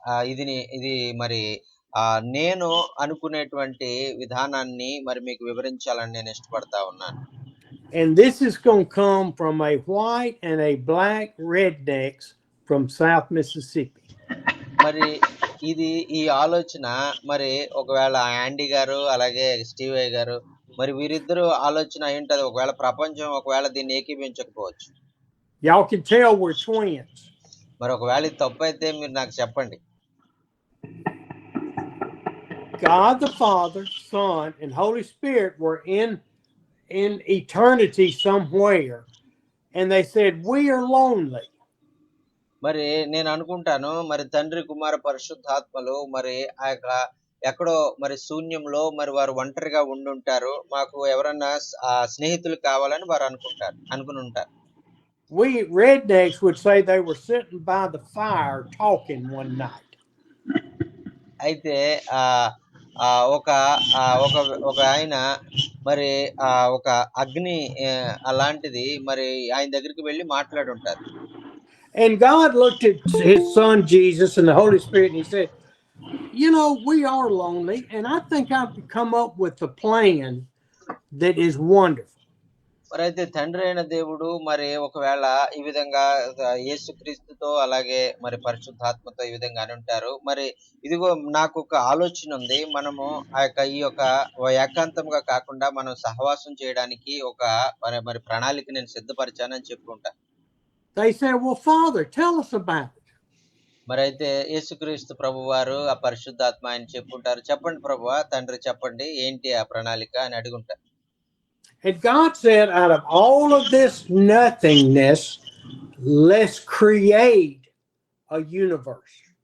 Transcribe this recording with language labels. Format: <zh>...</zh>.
<te>ఇది మరి నేను అనుకునేటువంటి విధానాన్ని మరి మీకు వివరించాలని నేను ఇష్టపడతా ఉన్నాను.</te> <en>And this is going to come from a white and a black rednecks from South Mississippi.</en> <te>మరి ఈ ఆలోచన మరి ఒకవేళ యాండీ గారు అలాగే స్టీవ్ గారు మరి వీరిద్దరు ఆలోచన ఏంటది? ఒకవేళ ప్రపంచం ఒకవేళ దీన్ని ఏకీభించకపోవచ్చు.</te> <en>Y'all can tell we're twins.</en> <te>మరి ఒకవేళ ఇది తప్పైతే మీరు నాకు చెప్పండి.</te> <en>God the Father, Son, and Holy Spirit were in eternity somewhere, and they said, "We are lonely."</en> <te>మరి నేను అనుకుంటాను మరి తండ్రి కుమార పరిశుద్ధాత్మలు మరి ఆ యొక్క ఎక్కడో మరి శూన్యంలో మరి వారు ఒంటరిగా ఉండుంటారు. మాకు ఎవరన్నా స్నేహితులు కావాలని వారు అనుకుని ఉంటారు.</te> <en>We rednecks would say they were sitting by the fire talking one night.</en> <te>అయితే ఆ ఆ ఒక ఒక ఒక ఆయన మరి ఒక అగ్ని అలాంటిది మరి ఆయన దగ్గరికి వెళ్ళి మాట్లాడుంటారు.</te> <en>And God looked at his son Jesus and the Holy Spirit and he said, "You know, we are lonely, and I think I've come up with a plan that is wonderful."</en> <te>మరి అయితే తండ్రి అయిన దేవుడు మరి ఒకవేళ ఈ విధంగా యేసుక్రీస్తుతో అలాగే మరి పరిశుద్ధాత్మతో ఈ విధంగా అని ఉంటారు. మరి ఇదిగో నాకు ఒక ఆలోచన ఉంది. మనము ఈ యొక్క ఏకాంతంగా కాకుండా మనం సహవాసం చేయడానికి ఒక మరి ప్రణాళిక నేను సిద్ధపరిచానని చెప్పుకుంటా.</te> <en>They said, "Well, Father, tell us about it."</en> <te>మరి అయితే యేసుక్రీస్తు ప్రభువారు ఆ పరిశుద్ధాత్మ ఆయన చెప్పుంటారు. చెప్పండి ప్రభువా, తండ్రి చెప్పండి ఏంటి ఆ ప్రణాళిక అని అడుగుంటారు.</te> <en>And God said, out of all of this nothingness, let's create a universe.</en>